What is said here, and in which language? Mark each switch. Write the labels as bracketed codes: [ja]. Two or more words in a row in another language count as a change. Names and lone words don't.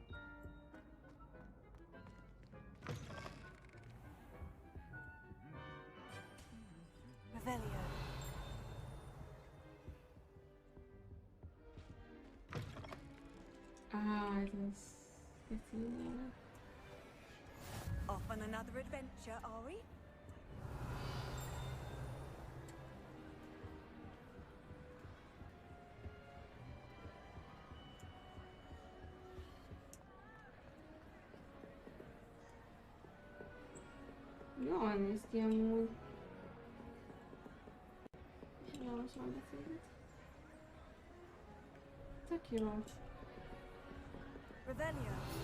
[hu] Revelio. Ah, ez az. [en] Off on another adventure, are we? [hu] Jól néz ki amúgy. Lassan beszélget. Tök jó. Revelio.